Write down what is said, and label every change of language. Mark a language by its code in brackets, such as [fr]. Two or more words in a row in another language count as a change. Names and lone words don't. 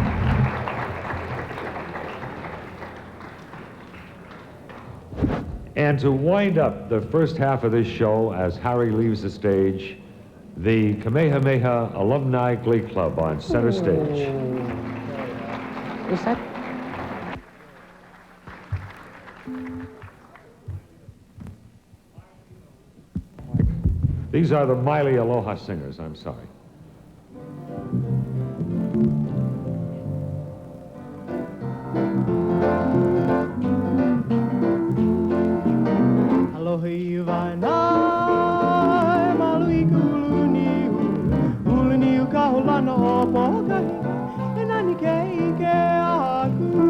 [en] And to wind up the first half of this show, as Harry leaves the stage, the Kamehameha Alumni Glee Club on center stage. Is that? These are the Miley Aloha Singers, I'm sorry. [haw] Aloha iwanai, malu i ulu niu ka holana o pokahi, e nani ke ike aku.